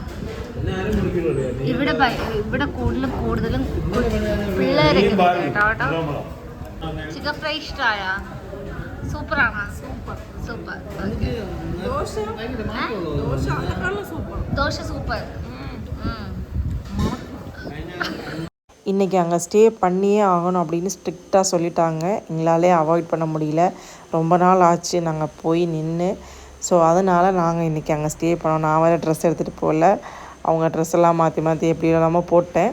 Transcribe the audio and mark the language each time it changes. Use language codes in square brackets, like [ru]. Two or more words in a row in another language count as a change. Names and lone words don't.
[ml] ഇവിടെ കൂടുതലും പിള്ളേരൊക്കെ കേട്ടോ. ചിക്കൻ ഫ്രൈ ഇഷ്ടമായ? സൂപ്പറാണ്. സൂപ്പർ. ദോശ സൂപ്പർ. [ta] இன்றைக்கி அங்கே ஸ்டே பண்ணியே ஆகணும் அப்படின்னு ஸ்ட்ரிக்டாக சொல்லிட்டாங்க. எங்களாலே அவாய்ட் பண்ண முடியல. ரொம்ப நாள் ஆச்சு நாங்கள் போய் நின்று. ஸோ அதனால் நாங்கள் இன்றைக்கி அங்கே ஸ்டே பண்ணோம். நான் வேறு ட்ரெஸ் எடுத்துகிட்டு போகல, அவங்க ட்ரெஸ் எல்லாம் மாற்றி எப்படி இல்லாமல் போட்டேன்.